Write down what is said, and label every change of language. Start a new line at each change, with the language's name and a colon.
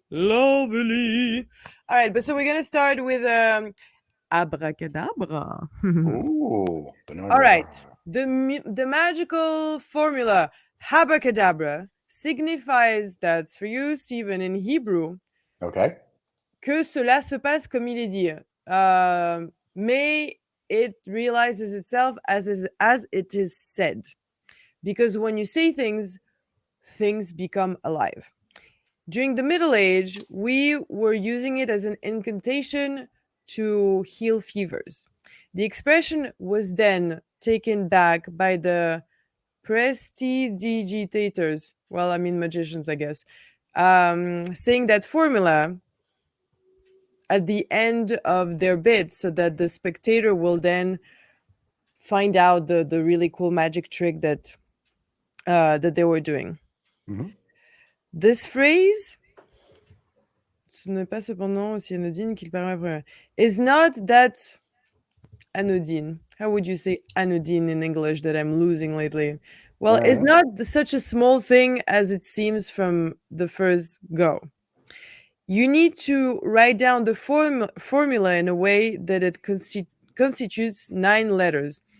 English: Lovely. All right, but so we're gonna start with abracadabra. Ooh. All right. The magical formula abracadabra signifies that's for you, Stephen, in Hebrew. Okay.
French: Que cela se passe comme il est dit.
English: May it realizes itself as it is said. Because when you say things become alive. During the Middle Age, we were using it as an incantation to heal fevers. The expression was then taken back by the prestidigitators, well, I mean magicians, I guess, saying that formula at the end of their bit so that the spectator will then find out the really cool magic trick that they were doing. Mhm. This phrase,
French: ce n'est pas cependant aussi anodine qu'il paraît,
English: is not that anodine. How would you say anodine in English that I'm losing lately? Well, it's not such a small thing as it seems from the first go. You need to write down the formula in a way that it constitutes 9 letters.